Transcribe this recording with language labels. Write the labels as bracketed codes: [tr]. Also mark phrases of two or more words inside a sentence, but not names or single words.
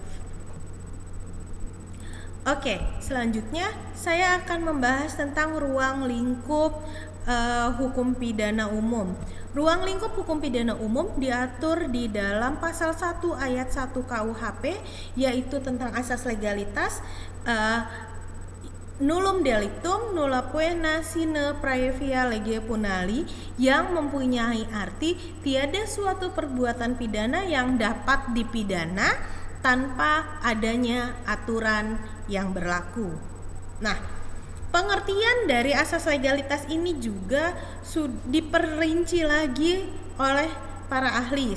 [id] Oke, selanjutnya saya akan membahas tentang ruang lingkup hukum pidana umum. Ruang lingkup hukum pidana umum diatur di dalam pasal 1 ayat 1 KUHP, yaitu tentang asas legalitas, [la] nullum delictum nulla poena sine praevia lege punali, [id] yang mempunyai arti tiada suatu perbuatan pidana yang dapat dipidana tanpa adanya aturan yang berlaku. Nah, pengertian dari asas legalitas ini juga diperinci lagi oleh para ahli.